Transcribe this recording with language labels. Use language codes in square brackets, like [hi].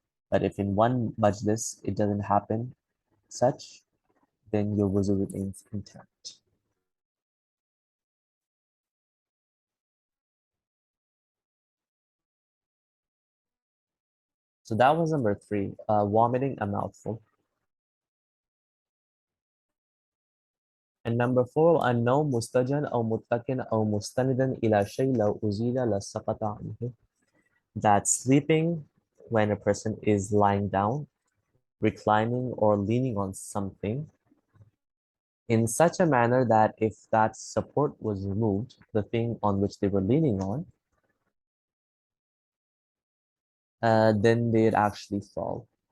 [en] But if in one majlis it doesn't happen such, then your wuzu remains intact. So that was number 3, vomiting a mouthful. And number 4, [ar] النوم مستجن أو متكئا أو مستندا إلى شيء لو أزيل لسقط عنه. [en] That sleeping when a person is lying down, reclining, or leaning on something in such a manner that if that support was removed, the thing on which they were leaning on, then they'd actually fall.